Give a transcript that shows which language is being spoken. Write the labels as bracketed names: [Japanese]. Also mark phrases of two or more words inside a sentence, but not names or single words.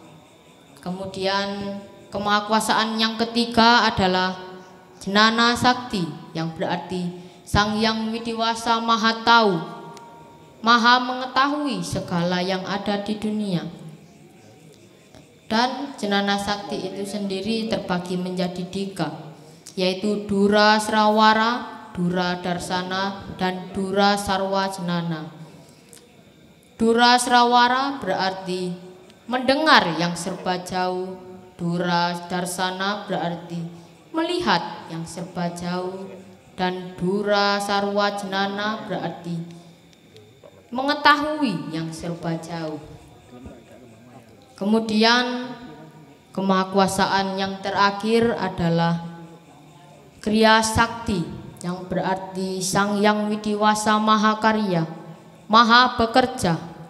[Indonesian] Kemudian kemahakuasaan yang ketiga adalah Jnana Sakti, yang berarti Sang Hyang Widiwasa Maha Tahu, Maha mengetahui segala yang ada di dunia. Dan Jnana Sakti itu sendiri terbagi menjadi 3, yaitu Dura Srawara, Dura Darsana, dan Dura Sarwa Jnana. Dura Srawara berarti mendengar yang serba jauh, Dura Darsana berarti melihat yang serba jauh, dan Dura Sarwa Jnana berarti mengetahui yang serba jauh. Kemudian kemahakuasaan yang terakhir adalah Kriya Sakti, yang berarti Sang Hyang Widiwasa Maha Karya, Maha bekerja.